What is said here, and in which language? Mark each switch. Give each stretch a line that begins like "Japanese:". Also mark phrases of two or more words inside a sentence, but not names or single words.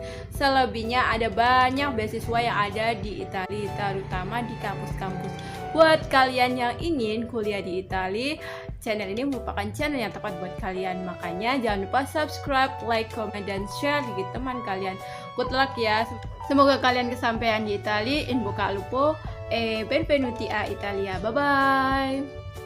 Indonesian: Selebihnya ada banyak beasiswa yang ada di Italia, terutama di kampus-kampus. Buat kalian yang ingin kuliah di Italia, channel ini merupakan channel yang tepat buat kalian. Makanya jangan lupa
English: subscribe, like, comment,
Indonesian: dan share di teman kalian.
English: Good luck
Indonesian: ya. Semoga kalian kesampaian di Italia.
Italian: In bocca al lupo e benvenuti a Italia.
English: Bye bye.